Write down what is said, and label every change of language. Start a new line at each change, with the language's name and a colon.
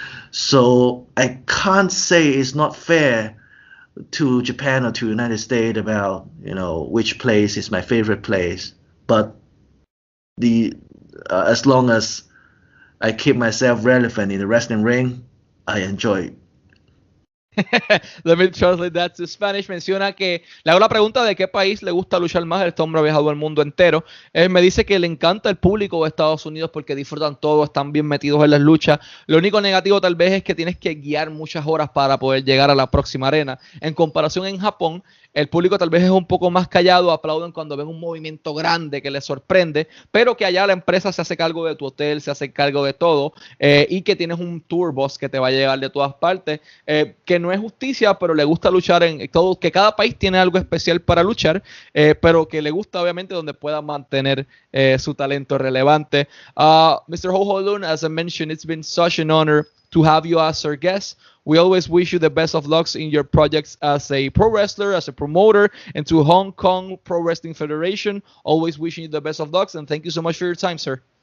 English: So I can't say it's not fair to Japan or to United States about, you know, which place is my favorite place. But the as long as I keep myself relevant in the wrestling ring, I enjoy it. Let me translate that to Spanish.
Spanish: Menciona que le hago la pregunta de qué país le gusta luchar más. Este hombre ha viajado al mundo entero. Él me dice que le encanta el público de Estados Unidos porque disfrutan todo, están bien metidos en las luchas. Lo único negativo tal vez es que tienes que guiar muchas horas para poder llegar a la próxima arena. En comparación en Japón, el público tal vez es un poco más callado, aplauden cuando ven un movimiento grande que les sorprende, pero que allá la empresa se hace cargo de tu hotel, se hace cargo de todo, y que tienes un tour bus que te va a llegar de todas partes, que no es justicia, pero le gusta luchar en todo, que cada país tiene algo especial para luchar, pero que le gusta obviamente donde pueda mantener su talento relevante.
English: Mr. Ho Lun, as I mentioned, it's been such an honor to have you as our guest. We always wish you the best of lucks in your projects as a pro wrestler, as a promoter, and to Hong Kong Pro Wrestling Federation. Always wishing you the best of lucks, and thank you so much for your time, sir.